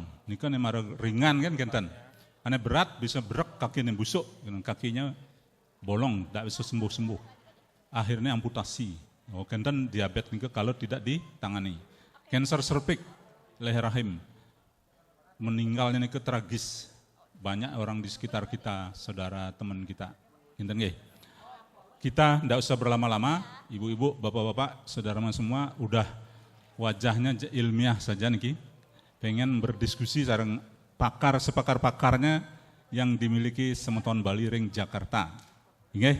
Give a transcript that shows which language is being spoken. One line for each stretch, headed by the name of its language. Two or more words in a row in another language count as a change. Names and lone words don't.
Indonesian: Ini kan yang ringan kan kenten. Aneh berat bisa berek kaki yang busuk, kakinya bolong, tidak bisa sembuh-sembuh. Akhirnya amputasi. Oh kenten diabetes nih kalau tidak ditangani. Kanker serviks, leher rahim, meninggalnya nih tragis. Banyak orang di sekitar kita, saudara teman kita.
Balinese: Kenten nggih.
Indonesian: Kita tidak usah berlama-lama, ibu-ibu, bapak-bapak, saudara semua, udah wajahnya ilmiah saja nih, pengen berdiskusi sareng sepakar-pakarnya yang dimiliki Semeton Bali Ring Jakarta. Oke.